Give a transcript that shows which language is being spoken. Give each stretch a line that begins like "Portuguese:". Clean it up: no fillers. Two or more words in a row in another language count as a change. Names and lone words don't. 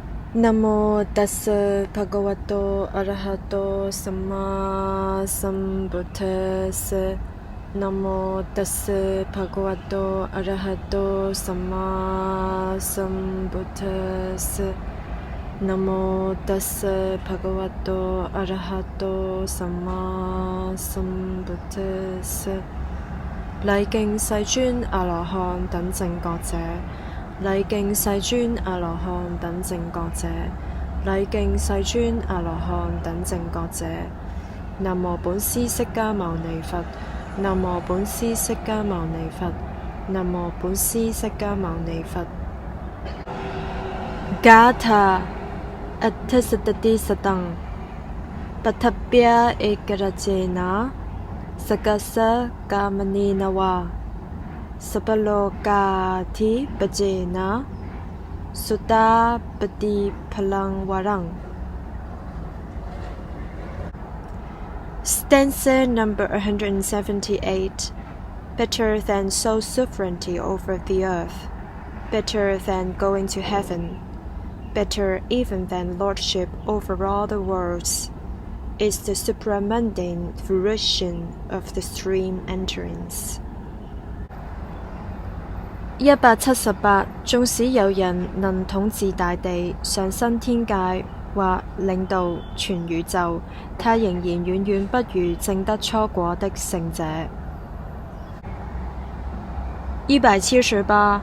Pali: นะโมตัสสะภะคะวะโตอะระหะโตสัมมาสัมพุทธัสสะนะโมตัสสะ ภะคะวะโตอะระหะโตสัมมาสัมพุทธัสสะนะโมตัสสะภะคะวะโตอะระหะโตสัมมาสัมพุทธัสสะ
Chinese: 禮敬世尊阿羅漢等正覺者，禮敬世尊阿羅漢等正覺者，禮敬世尊阿羅漢等正覺者。南無本師釋迦牟尼佛，南無本師釋迦牟尼佛，南無本師釋迦牟尼佛。
Pali: Gatha Atthasatati Satang Pattabhya Ekarajena Sakasa Kamani Nawa Sapalokati Bajena Sutta Pati Palang Warang.
English: Stanza number 178. Better than sole sovereignty over the earth, better than going to heaven, better even than lordship over all the worlds, is the supramundane fruition of the stream entrance. 178.
Chinese: 縱使有人能統治大地、上升天界或領導全宇宙，他仍然遠遠不如證得初果的聖者。178.